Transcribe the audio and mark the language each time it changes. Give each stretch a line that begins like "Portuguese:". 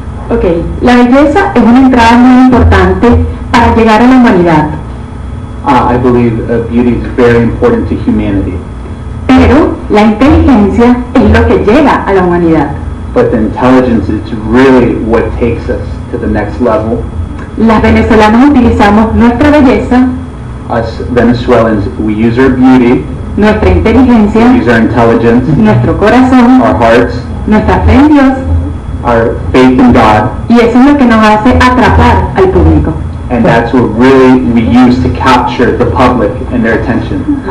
Spanish: Ok, la belleza es una entrada muy importante para llegar a la humanidad,
English: I believe beauty is very important to humanity,
Spanish: pero la inteligencia es lo que llega a la humanidad.
English: but the intelligence is really what takes us to the next level.
Spanish: Las venezolanas utilizamos nuestra belleza,
English: Us Venezuelans, we use our beauty,
Spanish: nuestra
English: we
Spanish: inteligencia,
English: use our intelligence,
Spanish: nuestro corazón,
English: our hearts,
Spanish: nuestra fe en Dios,
English: our faith in God,
Spanish: y eso es lo que nos hace atrapar al público.
English: and that's what really we use to capture the public and their attention.